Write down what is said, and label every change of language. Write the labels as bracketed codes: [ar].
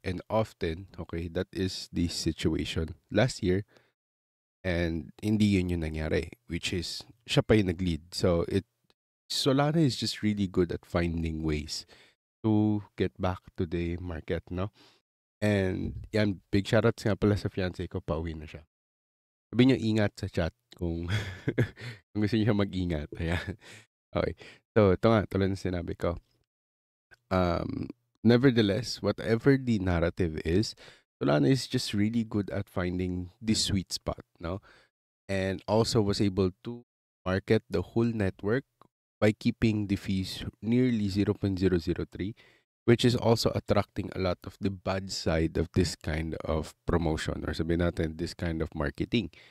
[en] And often, okay, that is the situation last year. [tl] And hindi yun yung nangyari, [en] which is, [tl] siya pa yung nag-lead. [en] So, Solana is just really good at finding ways to get back to the market, no? [tl] And yan, [en] big shoutouts [tl] nga pala sa fiancé ko, pauwi na siya. Sabi niyo ingat sa chat kung kung gusto niyo mag-ingat. Ayan. Okay. So, ito nga, tulad ng sinabi ko. [en] Nevertheless, whatever the narrative is, Solana is just really good at finding the sweet spot, no? And also was able to market the whole network by keeping the fees nearly 0.003, which is also attracting a lot of the bad side of this kind of promotion, [tl] or sabihin natin, [en] this kind of marketing.